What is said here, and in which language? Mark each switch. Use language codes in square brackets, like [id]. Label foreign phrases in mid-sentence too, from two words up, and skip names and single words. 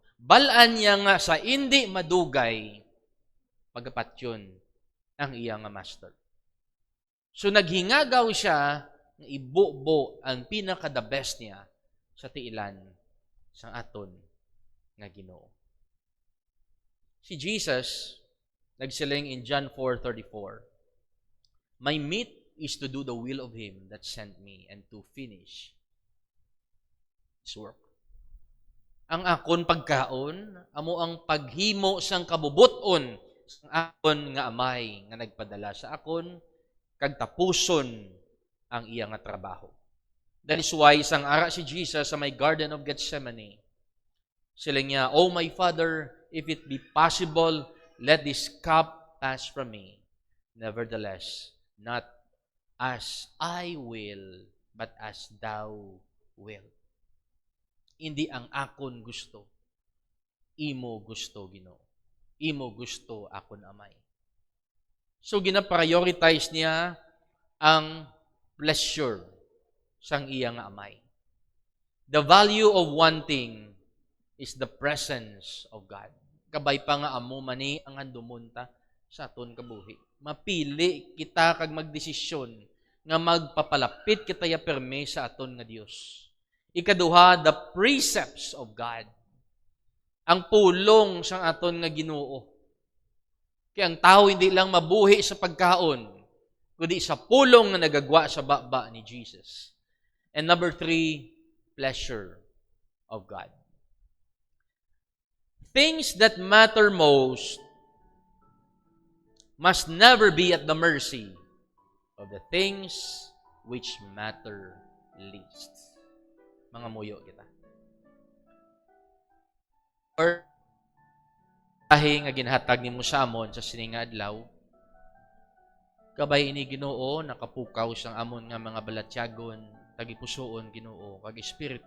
[hil] Balaan niya nga sa hindi madugay pagapatyon ang iya nga master. So naghingagaw siya nga ibubo ang pinaka- [en] the best [hil] niya sa tiilan sang aton nga Ginoo. Si Jesus nagsiling [en] in John 4:34, my meat is to do the will of Him that sent me and to finish His work. [hil] Ang akon pagkaon, amo ang paghimo sang kabubuton sang akon nga amay nga nagpadala sa akon, kag tapuson ang iya nga trabaho. [en] That is why [hil] sang ara si Jesus sa may Garden of Gethsemane, sila niya, [en] oh my Father, if it be possible, let this cup pass from me. Nevertheless, not as I will, but as thou will. [hil] Hindi ang akon gusto. Imo gusto, Ginoo. Imo gusto, akon amay. So, gina-prioritize niya ang pleasure sang iya nga amay. [en] The value of one thing is the presence of God. [hil] Kabay pa nga amo mani ang handumunta sa aton kabuhi. Mapili kita kag magdesisyon nga magpapalapit kita ya perme sa aton nga Dios. Ikaduha, [en] the precepts of God. [hil] Ang pulong sang aton nga Ginoo. Kaya ang tao hindi lang mabuhi sa pagkaon, kundi sa pulong nga nagagwa sa baba ni Jesus. [en] And number 3, pleasure of God. Things that matter most must never be at the mercy of the things which matter least. [hil] Mga muyo kita. Or dahil nga ginhatag nimo sa amon sa sininga adlaw, kabay ini Ginoo nakapukaw sang amon nga mga balatyagon, tagipusoon Ginoo kag espiritu.